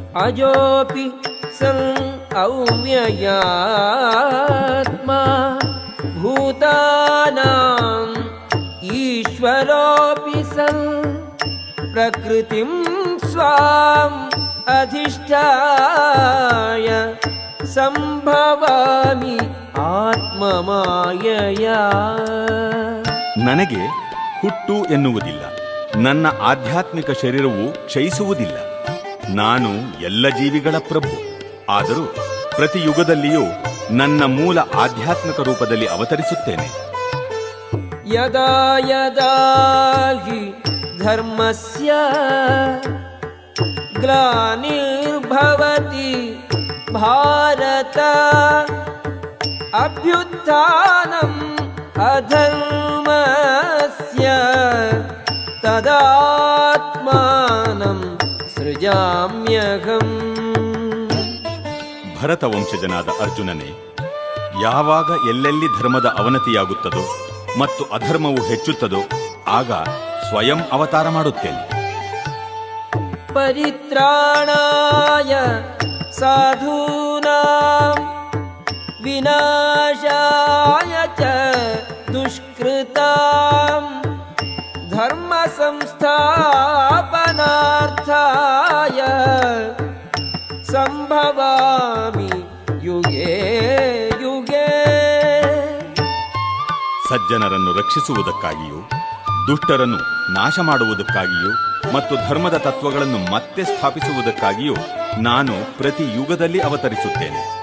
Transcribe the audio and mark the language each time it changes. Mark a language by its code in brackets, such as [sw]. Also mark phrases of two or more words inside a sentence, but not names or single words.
[sa] ಅಜೋಪಿ ಸನ್ ಅವ್ಯಯಾತ್ಮ ಭೂತಾನಾಂ ಈಶ್ವರೋಪಿ ಸನ್ ಪ್ರಕೃತಿಂ ಸ್ವಾಂ ಅಧಿಷ್ಠಾಯ ಸಂಭವಾಮಿ ಆತ್ಮಮಾಯಯಾ. [kn] ನನಗೆ ಹುಟ್ಟು ಎನ್ನುವುದಿಲ್ಲ, ನನ್ನ ಆಧ್ಯಾತ್ಮಿಕ ಶರೀರವು ಕ್ಷಯಿಸುವುದಿಲ್ಲ. ನಾನು ಎಲ್ಲ ಜೀವಿಗಳ ಪ್ರಭು. ಆದರೂ ಪ್ರತಿ ಯುಗದಲ್ಲಿಯೂ ನನ್ನ ಮೂಲ ಆಧ್ಯಾತ್ಮಿಕ ರೂಪದಲ್ಲಿ ಅವತರಿಸುತ್ತೇನೆ. [sa] ಯದಾ ಯದಾ ಹಿ ಧರ್ಮಸ್ಯ ಗ್ಲಾನಿರ್ಭವತಿ ಭಾರತ ಅಭ್ಯುತ್ಥಾನಂ ಅಧರ್ಮಸ್ಯ ತದಾತ್ಮಾನಂ ಸೃಜಾಮ್ಯಹಂ. [kn] ಭರತ ವಂಶಜನಾದ ಅರ್ಜುನನೇ, ಯಾವಾಗ ಎಲ್ಲೆಲ್ಲಿ ಧರ್ಮದ ಅವನತಿಯಾಗುತ್ತದೋ ಮತ್ತು ಅಧರ್ಮವು ಹೆಚ್ಚುತ್ತದೋ ಆಗ ಸ್ವಯಂ ಅವತಾರ ಮಾಡುತ್ತೇನೆ. [sa] ಪರಿತ್ರಾಣಾಯ ಸಾಧೂನಾಂ ವಿನಾಶಾಯ ಚ ದುಷ್ಕೃತಾಂ ಧರ್ಮ ಸಂಸ್ಥಾಪನಾರ್ಥಾಯ ಸಂಭವಾಮಿ ಯುಗೇ ಯುಗೇ. [kn] ಸಜ್ಜನರನ್ನು ರಕ್ಷಿಸುವುದಕ್ಕಾಗಿಯೂ ದುಷ್ಟರನ್ನು ನಾಶ ಮಾಡುವುದಕ್ಕಾಗಿಯೂ ಮತ್ತು ಧರ್ಮದ ತತ್ವಗಳನ್ನು ಮತ್ತೆ ಸ್ಥಾಪಿಸುವುದಕ್ಕಾಗಿಯೂ ನಾನು ಪ್ರತಿ ಯುಗದಲ್ಲಿ ಅವತರಿಸುತ್ತೇನೆ.